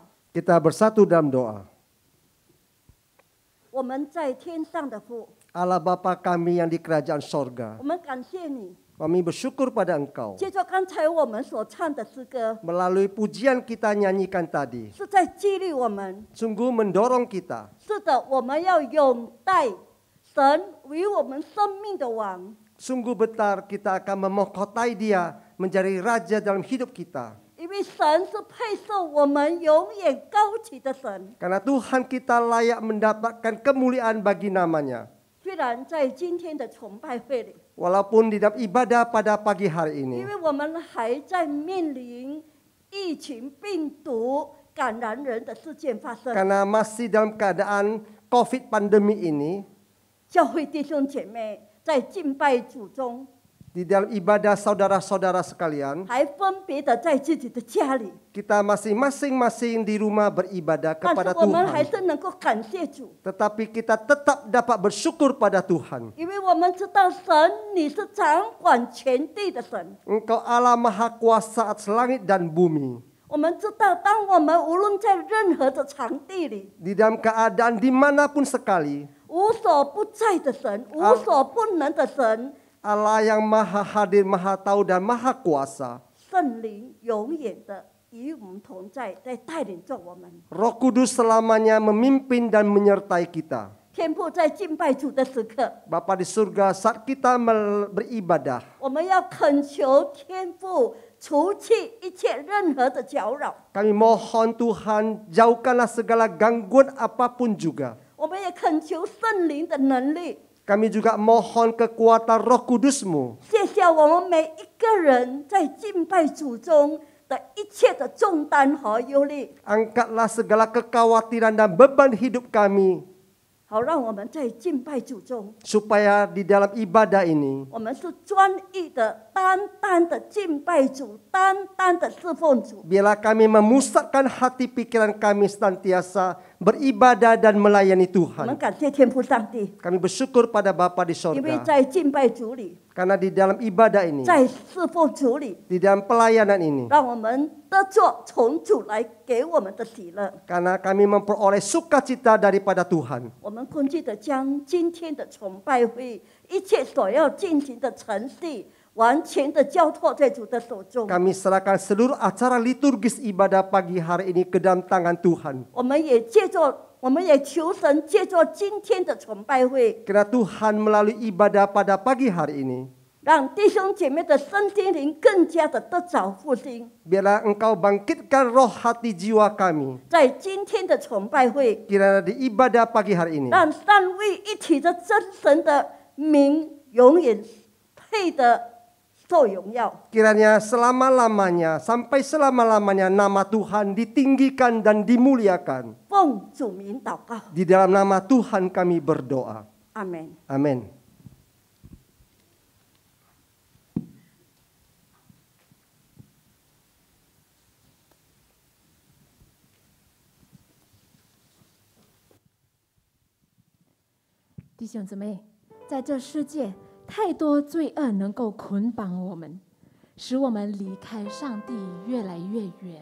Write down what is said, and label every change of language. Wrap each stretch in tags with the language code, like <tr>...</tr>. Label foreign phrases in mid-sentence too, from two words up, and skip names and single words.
<id>Kita bersatu dalam doa.</id> <zh>我们在天上的父，</zh> <id>Allah Bapa kami yang di kerajaan sorga,</id> <zh>我们感谢你。</zh> <id>kami bersyukur pada Engkau.</id> <zh>接着刚才我们所唱的诗歌，</zh> <id>Melalui pujian kita nyanyikan tadi,</id> <zh>是在激励我们。</zh> <id>sungguh mendorong kita.</id> <zh>是的，我们要拥戴神为我们生命的王。</zh> <id>Sungguh benar kita akan memahkotai Dia menjadi Raja dalam hidup kita.</id> <zh>因为神是配受我们永远高举的神。</zh> <id>Karena Tuhan kita layak mendapatkan kemuliaan bagi namanya.</id> <zh>虽然在今天的崇拜会里，</zh> <id>Walaupun di dalam ibadah pada pagi hari</id> <zh>因</zh> <id>ini,</id> <zh>为我们还在面临疫情病毒感染人的事件发生，</zh> <id>karena masih dalam keadaan COVID pandemi ini,</id> <zh>教会弟兄姐妹在敬拜主中，</zh> <id>di dalam ibadah saudara-saudara sekalian,</id> <zh>还分别的在自己的家里，</zh> <id>kita masing-masing di rumah beribadah</id> <zh>但</zh> <id>kepada</id> <zh>是我们还</zh> <id>Tuhan.</id> <zh>是能够感谢主，</zh> <id>Tetapi kita tetap dapat bersyukur pada Tuhan.</id> <zh>因为我们知道神你是掌管全地的神。</zh> <id>Engkau Allah Maha Kuasa atas langit dan bumi.</id> <zh>我们知道，当我们无论在任何的场地里，</zh> <id>Di dalam keadaan dimanapun sekali,</id> <zh>无所不在的神，无所不能的神，</zh> <id>Allah yang Maha Hadir, Maha Tahu dan Maha Kuasa,</id> <zh>圣灵永远的与我们同在，在带领着我们。</zh> <id>Roh Kudus selamanya memimpin dan menyertai kita.</id> <zh>天父在敬拜主的时刻，</zh> <id>Bapa di surga, saat kita beribadah,</id> <zh>我们要恳求天父除去一切任何的搅扰，</zh> <id>kami mohon Tuhan jauhkanlah segala gangguan apapun juga.</id> <zh>我们也恳求圣灵的能力，</zh> <id>Kami juga mohon kekuatan Roh Kudus-Mu,</id> <zh>卸下我们每一个人在敬拜主中的一切的重担和忧虑，</zh> <id>angkatlah segala kekhawatiran dan beban hidup kami,</id> <zh>好让我们在敬拜主中，</zh> <id>supaya di dalam ibadah ini</id> <zh>我们是专一的、单单的敬拜主，单单的侍奉主。</zh> <id>biarlah kami memusatkan hati pikiran kami senantiasa beribadah dan melayani</id> <zh>我们</zh> <id>Tuhan.</id> <zh>感谢天父上帝，</zh> <id>Kami bersyukur pada Bapa di</id> <zh>因为</zh> <id>sorga,</id> <zh>在敬拜主里，</zh> <id>karena di dalam ibadah ini,</id> <zh>在侍奉主里，</zh> <id>di dalam pelayanan ini,</id> <zh>让我们得着从主来给我们的喜乐。</zh> <id>karena kami memperoleh sukacita daripada Tuhan.</id> <zh>我们恭敬的将今天的崇拜会一切所要进行的程序，完全的交托在主的手中。</zh> <id>Kami serahkan seluruh acara liturgis ibadah pagi hari ini ke dalam tangan Tuhan.</id> <zh>我们也求神借着今天的崇拜会，</zh> <id>Kiranya Tuhan melalui ibadah pada pagi hari ini,</id> <zh>让弟兄姐妹的身心灵更加的得着复兴。</zh> <id>biarlah Engkau bangkitkan roh hati jiwa kami.</id> <zh>在今天的崇拜会，</zh> <id>Kiranya di ibadah pagi hari ini,</id> <zh>让三位一体的真神的名永远配得受荣耀。</zh> <id>kiranya selama-lamanya, sampai selama-lamanya nama Tuhan ditinggikan dan dimuliakan.</id> <zh>奉主名祷告，</zh> <id>Di dalam nama Tuhan kami berdoa.</id> <zh>阿门。</zh> <id>Amin.</id> <zh>“弟兄姊妹，在这世界，太多罪恶能够捆绑我们，使我们离开上帝越来越远。</zh>